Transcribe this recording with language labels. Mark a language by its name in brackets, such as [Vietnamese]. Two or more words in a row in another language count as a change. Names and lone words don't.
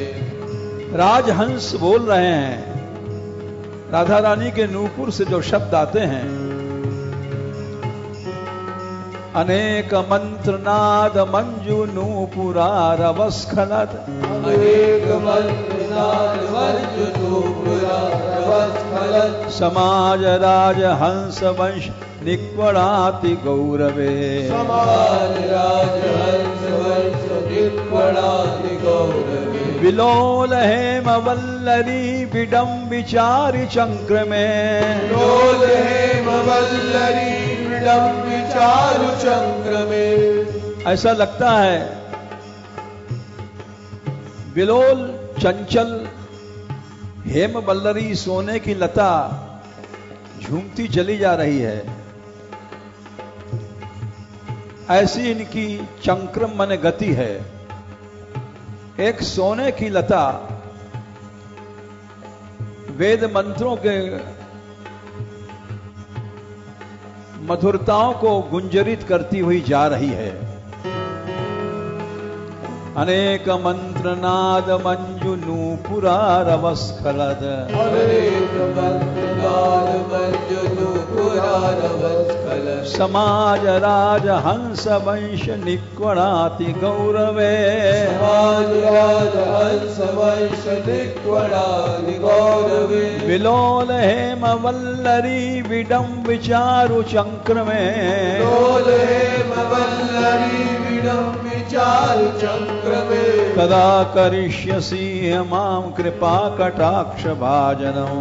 [Hindi] राजहंस बोल रहे हैं। राधा रानी के नूपुर से जो शब्द आते हैं, [Sanskrit] अनेक मंत्र नाद मंजु नूपुरा रवस्खलत अनेक मंत्र समाज राज हंस वंश निक्वणाति गौरवे समाज राज हंस वंश निक्वणाति गौरवे विलोल हेम वल्लरी विडम विचारि चक्र में विलोल हेम वल्लरी विडम विचारु चक्र में। [Hindi] ऐसा लगता है विलोल चंचल [Sanskrit] हेम वल्लरी [Hindi] सोने की लता झूमती चली जा रही है। ऐसी इनकी चंक्रम मन गति है। एक सोने की लता वेद मंत्रों के मधुरताओं को गुंजरित करती हुई जा रही है। [Sanskrit] अनेक मंत्र नाद मंजु नूपुरारवस्खलद अनेक मंत्र नाद मंजु नूपुरारवस्खलद समाज राज हंस वंश निक्वणाति गौरवे समाज राज हंस वंश निक्वणाति गौरवे विलोल हेम वल्लरी विडम विचारु चक्र में विलोल हेम वल्लरी विडम विचारु चक्र में कदा करिष्यसि मां कृपा कटाक्ष भाजनम्